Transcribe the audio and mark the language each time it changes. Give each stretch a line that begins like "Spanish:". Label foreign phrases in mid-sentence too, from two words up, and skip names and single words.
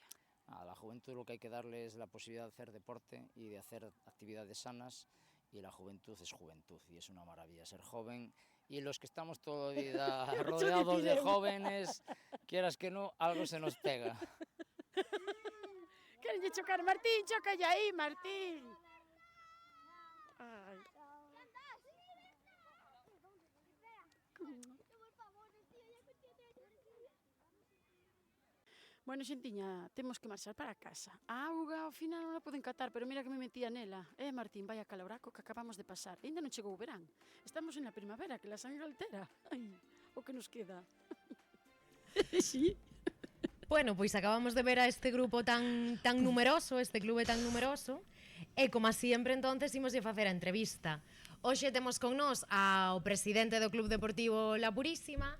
Spanish: A la juventud lo que hay que darle es la posibilidad de hacer deporte y de hacer actividades sanas, y la juventud es juventud y es una maravilla ser joven. Y los que estamos toda la vida rodeados de jóvenes, quieras que no, algo se nos pega.
Galician: Querenlle chocar, Martín, chocalle aí, Martín. Ai. Bueno, xentiña, temos que marchar para casa. A auga ao final non la poden catar, pero mira que me metía nela. Martín,
Spanish: vaya caloraco que acabamos de pasar.
Galician: Ainda non chegou o verán.
Spanish: Estamos en la primavera, que la sangre altera.
Galician: Ai, o que nos queda.
Spanish: Sí.
Galician: Bueno, pois acabamos de ver a este grupo tan numeroso, este clube tan numeroso, e como sempre entonces imos de facer a entrevista. Hoxe temos con nós ao presidente do Club Deportivo La Purísima.